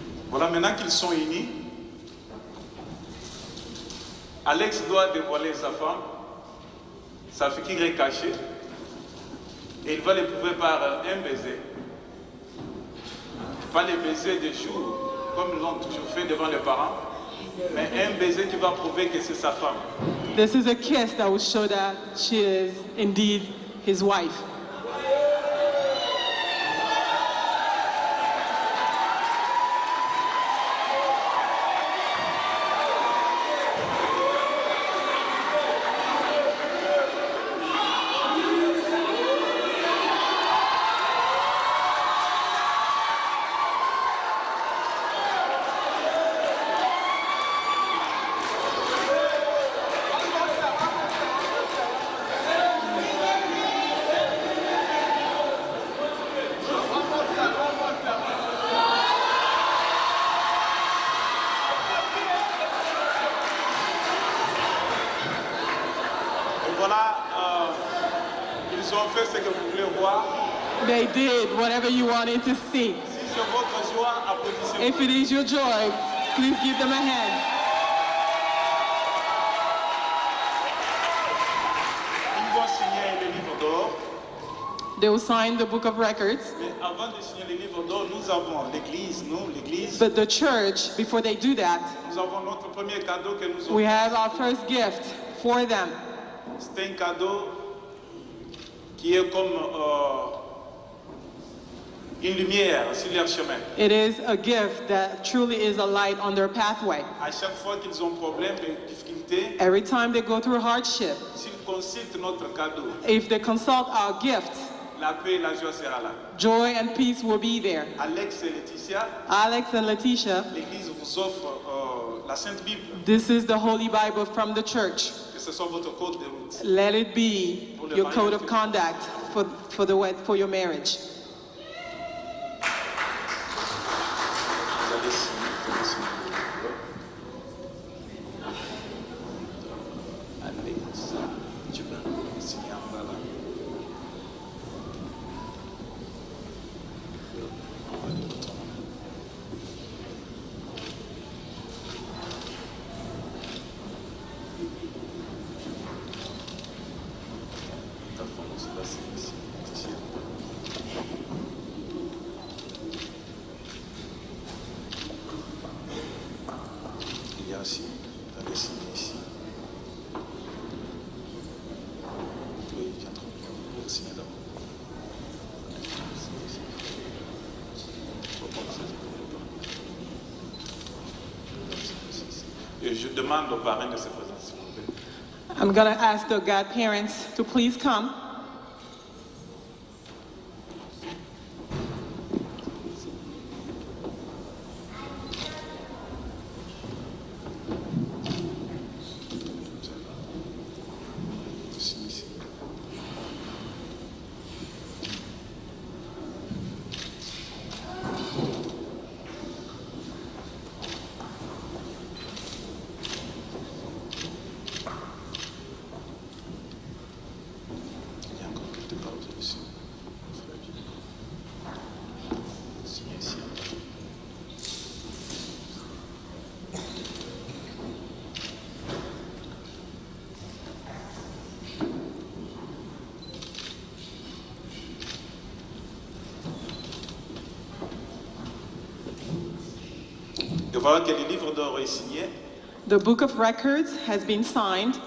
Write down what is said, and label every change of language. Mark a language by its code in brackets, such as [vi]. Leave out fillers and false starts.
[fr] Voilà, maintenant qu'ils sont unis, Alex doit dévoiler sa femme, sa figure est cachée, et il va l'éprouver par un baiser. Pas les baisers de jour, comme ils l'ont toujours fait devant les parents, mais un baiser qui va prouver que c'est sa femme. [en] This is a kiss that will show that she is indeed his wife. [fr] joie. [en] They did whatever you wanted to see. [fr] Si c'est votre joie, applaudissez-moi. [en] If it is your joy, please give them a hand. [fr] Ils vont signer le livre d'or. [en] They will sign the book of records. [fr] Mais avant de signer le livre d'or, nous avons l'église, l'église. [en] But the church, before they do that, [fr] Nous avons notre premier cadeau que nous [en] we have our first gift for them. [fr] C'est un cadeau qui est comme une lumière sur leur chemin. [en] It is a gift that truly is a light on their pathway. [fr] À chaque fois qu'ils ont problème et difficulté, [en] Every time they go through hardship, [fr] s'ils consultent notre cadeau, [en] if they consult our gift, [fr] la paix et la joie sera là. [en] joy and peace will be there. [fr] Alex et Laetitia, [en] Alex and Letitia, [fr] l'église vous offre la Sainte Bible, [en] this is the Holy Bible from the church. [fr] que ce soit votre code de route. [en] Let it be your code of conduct for your marriage. [fr] Vous allez signer le livre. Alex, tu vas signer en bas là. Ta femme, c'est là, c'est ici. Il y a aussi, tu allais signer ici. Oui, viens trop. Vous signez d'abord. Signez ici. Faut pas que ça se brûle pas. Et je demande aux parents de se présenter, s'il vous plaît. [en] I'm going to ask the godparents to please come. [fr] Tu signes ici. Il y a encore quelque part au-dessus. Signez ici. Et voilà que le livre d'or est signé. [en] The book of records has been signed,